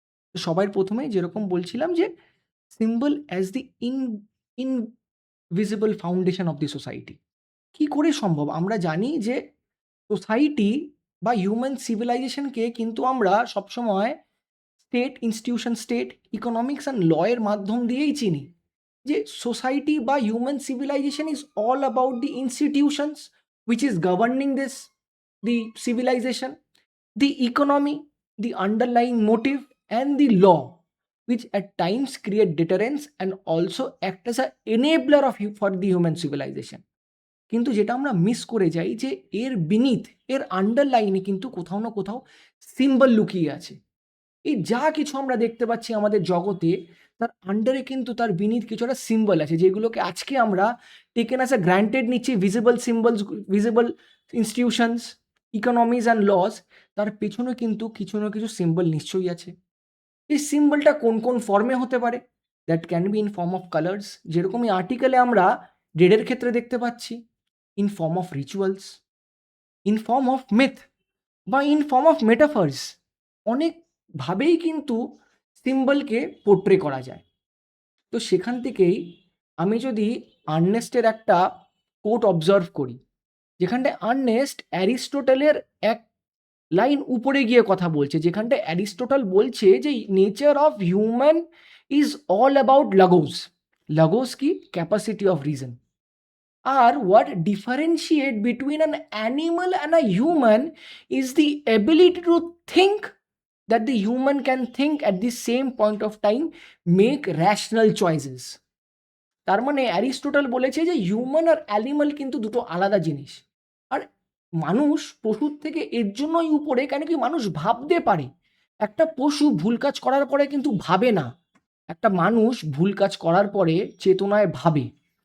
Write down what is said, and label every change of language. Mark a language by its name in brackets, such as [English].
[Bangla] তো সবার প্রথমে যেরকম বলছিলাম যে [English] Symbol as the invisible foundation of the society. [Bangla] কি করে সম্ভব? আমরা জানি যে সোসাইটি বা হিউম্যান সিভিলাইজেশনকে কিন্তু আমরা সবসময় state institution, state economics and law এর মাধ্যম দিয়েই চিনি। [English] যে সোসাইটি বা human civilization is all about the institutions which is governing this, the civilization, the economy, the underlying motive, and the law, which at times create deterrence and also act as an enabler of for the human civilization. [Bangla] কিন্তু যেটা আমরা miss করে যাই, যে এর beneath, এর আন্ডারলাইনে কিন্তু কোথাও না কোথাও সিম্বল লুকিয়ে আছে। এই যা কিছু আমরা দেখতে পাচ্ছি আমাদের জগতে, তার আন্ডারে কিন্তু তার বিনিথ কিছু একটা সিম্বল আছে, যেগুলোকে আজকে আমরা [English] taken as a granted [Bangla] নিচ্ছি, visible symbols, visible institutions, economies and loss. তার পেছনে কিন্তু কিছু না কিছু সিম্বল নিশ্চয়ই আছে। এই সিম্বলটা কোন কোন ফর্মে হতে পারে? [English] that can be in form of colours, [Bangla] যেরকম এই আর্টিকেলে আমরা রেডের ক্ষেত্রে দেখতে পাচ্ছি, [English] In form of rituals, in form of myth, বা in form of metaphors. [Bangla] অনেকভাবেই কিন্তু সিম্বলকে পোর্ট্রে করা যায়। তো সেখান থেকেই আমি যদি আর্নেস্টের একটা কোট অবজার্ভ করি, যেখানটায় আর্নেস্ট অ্যারিস্টোটেলের এক লাইন উপরে গিয়ে কথা বলছে, যেখানটায় অ্যারিস্টোটল বলছে যে [English] Nature of human is all about logos. Logos কি? Capacity of reason. আর what differentiate between an animal and a human is the ability to think that the human can think at the same point of time, make rational choices. [Bangla] তার মানে Aristotle বলেছে যে human আর animal কিন্তু দুটো আলাদা জিনিস। আর মানুষ পশুর থেকে এর জন্যই উপরে, কেন কি মানুষ ভাবতে পারে। একটা পশু ভুল কাজ করার পরে কিন্তু ভাবে না, একটা মানুষ ভুল কাজ করার পরে চেতনায় ভাবে।